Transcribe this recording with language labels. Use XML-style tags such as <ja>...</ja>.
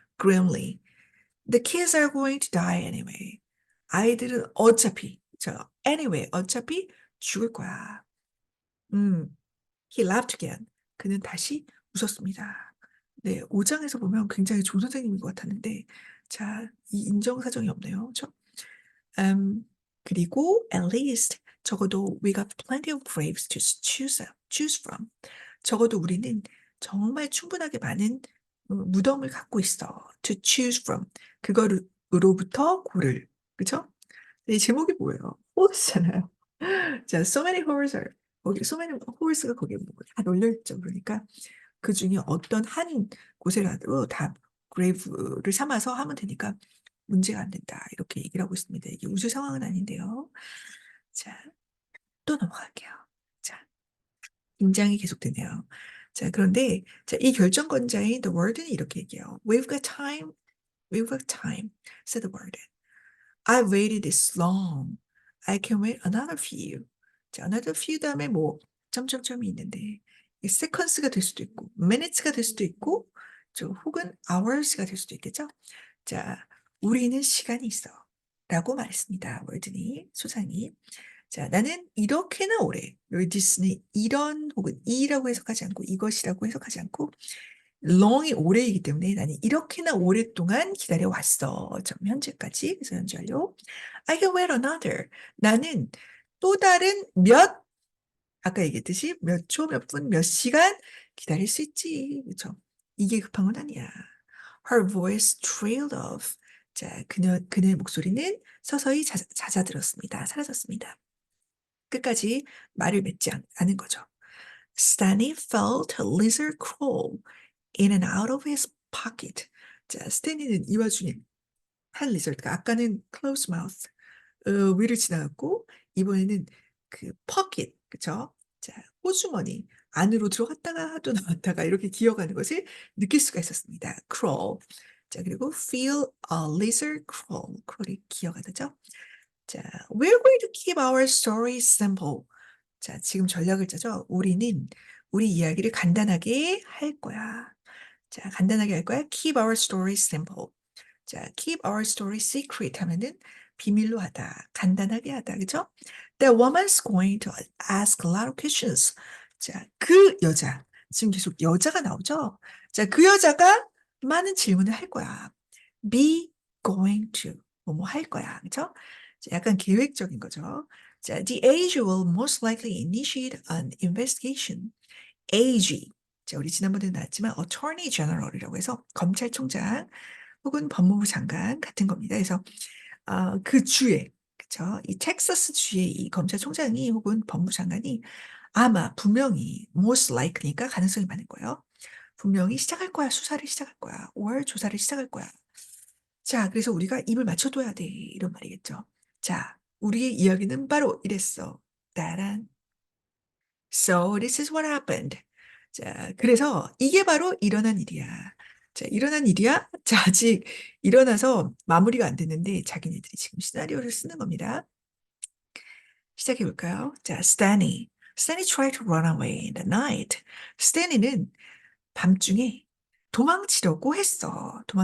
<en>grimly. The kids are going to die anyway.</en> <ko>아이들은 어차피,</ko> <en>anyway,</en> <ko>어차피 죽을 거야. 음,</ko> <en>he laughed again.</en> <ko>그는 다시 웃었습니다. 네, 5장에서 보면 굉장히 좋은 선생님인 것 같았는데, 자, 이 인정사정이 없네요. 그렇죠? 그리고</ko> <en>at least</en> <ko>적어도</ko> <en>we got plenty of graves to choose from.</en> <ko>적어도 우리는 정말 충분하게 많은 무덤을 갖고 있어.</ko> <en>To choose from.</en> <ko>그거로부터 고를. 그죠? 이 제목이 뭐예요? horse잖아요.</ko> <en>자, so many horses.</en> <ko>거기</ko> <en>so many horse</en> <ko>가 거기에 다 놀려있죠. 그러니까 그 중에 어떤 한 곳에라도 다 grave를 삼아서 하면 되니까 문제가 안 된다. 이렇게 얘기를 하고 있습니다. 이게 우주 상황은 아닌데요. 자, 또 넘어갈게요. 자, 긴장이 계속되네요. 자, 그런데 자, 이 결정권자인 The Warden이 이렇게 얘기해요.</ko> <en>We've got time. We've got time, said the Warden. I waited this long. I can wait another few.</en> <ko>자,</ko> <en>another few</en> <ko>다음에 뭐 점점점이 있는데 이 seconds가 될 수도 있고 minutes가 될 수도 있고 혹은 hours가 될 수도 있겠죠. 자, 우리는 시간이 있어. 라고 말했습니다. 월드니, 소장이. 자, 나는 이렇게나 오래, 여기 디스는 이런 혹은 이라고 해석하지 않고 이것이라고 해석하지 않고 long이 오래이기 때문에 나는 이렇게나 오랫동안 기다려왔어. 현재까지. 그래서 현재 완료.</ko> <en>I can wait another.</en> <ko>나는 또 다른 아까 얘기했듯이 몇 초, 몇 분, 몇 시간 기다릴 수 있지. 그렇죠? 이게 급한 건 아니야.</ko> <en>Her voice trailed off.</en> <ko>자, 그녀의 목소리는 서서히 잦아들었습니다. 사라졌습니다. 끝까지 말을 맺지 않은 거죠.</ko> <en>Stanley felt a lizard crawl in and out of his pocket.</en> <ko>자, 스탠리는 이 와중에 한 리절트가 아까는</ko> <en>close mouth</en> <ko>위를 지나갔고 이번에는 그 pocket 그쵸? 자, 호주머니 안으로 들어갔다가 또 나왔다가 이렇게 기어가는 것을 느낄 수가 있었습니다.</ko> <en>crawl. 자,</en> <ko>그리고</ko> <en>feel a lizard crawl.</en> <ko>crawl이 기어가다죠.</ko> <en>자, we're going to keep our story simple.</en> <ko>자, 지금 전략을 짜죠. 우리는 우리 이야기를 간단하게 할 거야.</ko> <en>자,</en> <ko>간단하게 할 거야.</ko> <en>Keep our story simple.</en> <ko>자,</ko> <en>keep our story secret</en> <ko>하면은 비밀로 하다, 간단하게 하다, 그죠?</ko> <en>That woman's going to ask a lot of questions.</en> <ko>자, 그 여자, 지금 계속 여자가 나오죠? 자, 그 여자가 많은 질문을 할 거야.</ko> <en>Be going to,</en> <ko>뭐뭐 할 거야, 그죠? 자, 약간 계획적인 거죠.</ko> <en>자, the AG will most likely initiate an investigation. AG.</en> <ko>자, 우리 지난번에 나왔지만 Attorney General이라고 해서 검찰총장 혹은 법무부 장관 같은 겁니다. 그래서 그 주에 그쵸? 이 텍사스 주의 이 검찰총장이 혹은 법무부 장관이 아마 분명히</ko> <en>most likely</en> <ko>니까 가능성이 많은 거예요. 분명히 시작할 거야. 수사를 시작할 거야. 5월 조사를 시작할 거야. 자, 그래서 우리가 입을 맞춰둬야 돼. 이런 말이겠죠. 자, 우리의 이야기는 바로 이랬어. 따란.</ko> <en>So this is what happened.</en> <ko>자, 그래서 이게 바로 일어난 일이야. 자, 일어난 일이야? 자, 아직 일어나서 마무리가 안 됐는데 자기네들이 지금 시나리오를 쓰는 겁니다. 시작해 볼까요? 자, Stanley.</ko> <en>Stanley tried to run away in the night.</en> <ko>스탠리는 밤중에 도망치려고 했었어.</ko>